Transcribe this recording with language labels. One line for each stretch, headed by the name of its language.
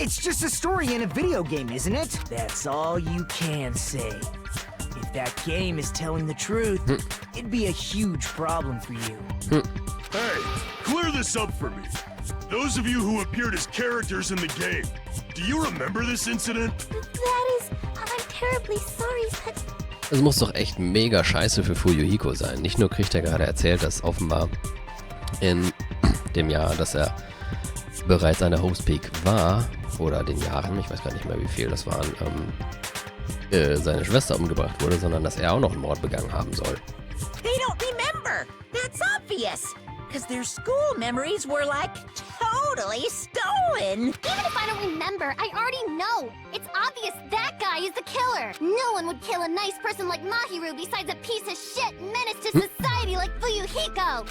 English: It's just a story in a video game, isn't it? That's all you can say. If that game is telling the truth, it'd be a huge problem for you. Hey, clear this up for me. Those of you who appeared as characters in the game, do you remember this incident? That is... I'm terribly sorry, but...
German: Es muss doch echt mega scheiße für Fuyuhiko sein. Nicht nur kriegt er gerade erzählt, dass offenbar in dem Jahr, dass er bereits eine Host-Peak war, oder den Jahren, ich weiß gar nicht mehr wie viel das waren, seine Schwester umgebracht wurde, sondern dass er auch noch einen Mord begangen haben soll.
English: They don't remember. That's obvious. Because their school memories were like totally stolen. Even if I don't remember, I already know. It's obvious that guy is the killer. No one would kill a nice person like Mahiru besides a piece of shit menace to society like Fuyuhiko.